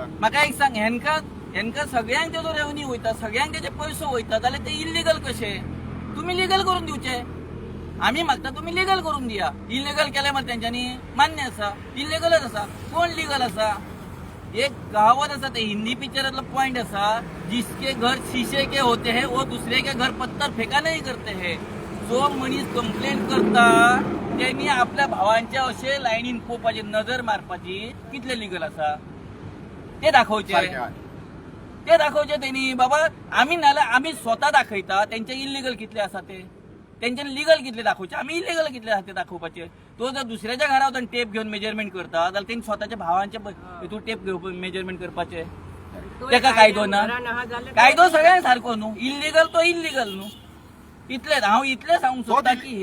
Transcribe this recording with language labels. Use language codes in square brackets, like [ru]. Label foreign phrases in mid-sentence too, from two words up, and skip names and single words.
[kok] म्हाका एक सांग, हेंकां सगळ्यांक तेजो रेव्हन्यू वयता, सगळ्यांक तेजे पयसो वयता, जाल्यार ते इल्लिगल कशे? तुमी लिगल करून दिवचे। आमी मागता तुम्ही लिगल करून दिया। इल्लिगल केले मग तेंच्यांनी मान्य आसा, इल्लिगलच आसा, कोण लिगल आसा? एक कहावत आसा, ते हिंदी पिक्चरातलो पॉइंट आसा, [hi] जिसके घर शीशे के होते हैं वो दूसरे के घर पत्थर फेंका नहीं करते हैं। [kok] जो मनीस कंप्लेंट करता त्यांनी आपल्या भावांच्या अशे लायनीन पोवपाची नजर मारपाची कितले लिगल आसा ते दाखवचे सारकें हय. ते दाखवचे त्यांनी बाबा आम्ही नाल्यार आम्ही स्वतः दाखयता त्यांचे इलिगल कितले आसा ते त्यांच्यानी लिगल कितले दाखवचे आम्ही इलिगल कितले आसा ते दाखोवपाचे तो जर दुसऱ्याच्या घरा वचून टेप घेऊन मेजरमेंट करता जाल्यार त्यांनी स्वतःच्या भावांच्या हितून टेप घेऊन मेजरमेंट करपाचे तेका कायदो ना कायदो सगळ्यांक सारको न्हू इलिगल तो इलिगल न्हू इतलेच हांव इतलें सांगूंक सोदता की